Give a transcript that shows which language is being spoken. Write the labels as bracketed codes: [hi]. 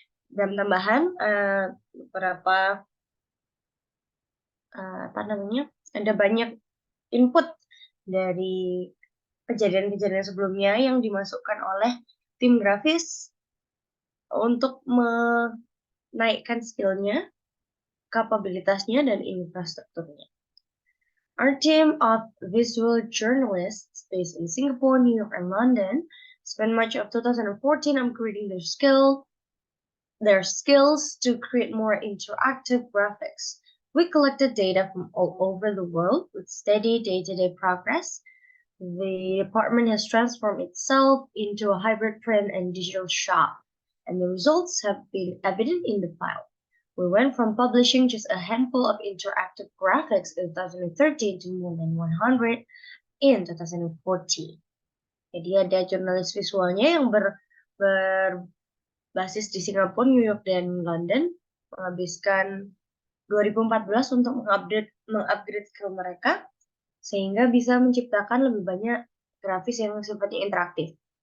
[id] Dan tambahan beberapa ada banyak input dari kejadian-kejadian sebelumnya yang dimasukkan oleh tim grafis untuk menaikkan skillnya, kapabilitasnya, dan infrastrukturnya. [en] Our team of visual journalists based in Singapore, New York, and London spent much of 2014 upgrading their skills to create more interactive graphics. We collected data from all over the world with steady day-to-day progress. The department has transformed itself into a hybrid print and digital shop, and the results have been evident in the file. We went from publishing just a handful of interactive graphics in 2013 to more than 100 in 2014. [id] Jadi ada jurnalis visualnya yang berbasis di Singapura, New York, dan London, menghabiskan 2014 untuk mengupgrade skill mereka sehingga bisa menciptakan lebih banyak grafis yang sifatnya interaktif.